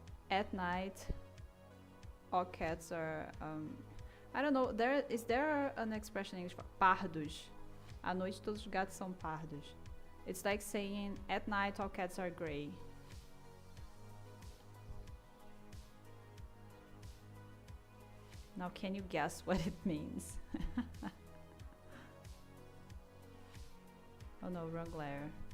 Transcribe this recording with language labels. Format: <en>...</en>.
<en>At night, all cats are I don't know, is there an expression in English for pardos?</en> <pt>À noite todos os gatos são pardos.</pt> <en>It's like saying at night all cats are gray. Now can you guess what it means? Oh no, wrong layer.</en>